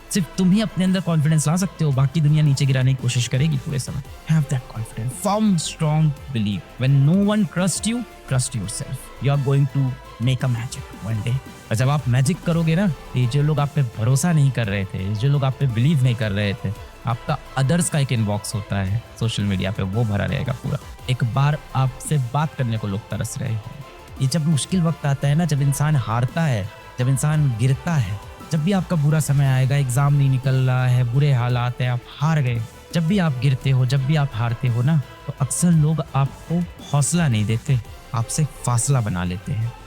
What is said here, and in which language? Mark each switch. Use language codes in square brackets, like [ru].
[hi] सिर्फ तुम ही अपने अंदर कॉन्फिडेंस ला सकते हो, बाकी दुनिया नीचे गिराने की कोशिश करेगी पूरे समय। [en] Have that confidence, firm, strong belief. When no one trusts you, trust yourself. You are going to make a magic one day. [hi] और जब आप मैजिक करोगे ना, ये जो लोग आप पे भरोसा नहीं कर रहे थे, जो लोग आप पे बिलीव नहीं कर रहे थे, आपका अदर्स का एक इनबॉक्स होता है सोशल मीडिया पे, वो भरा रहेगा पूरा। एक बार आपसे बात करने को लोग तरस रहे हो। ये जब मुश्किल वक्त आता है ना, जब इंसान हारता है, जब इंसान गिरता है, जब भी आपका बुरा समय आएगा, एग्जाम नहीं निकल रहा है, बुरे हालात है, आप हार गए, जब भी आप गिरते हो, जब भी आप हारते हो ना, तो अक्सर लोग आपको हौसला नहीं देते, आपसे फासला बना लेते हैं।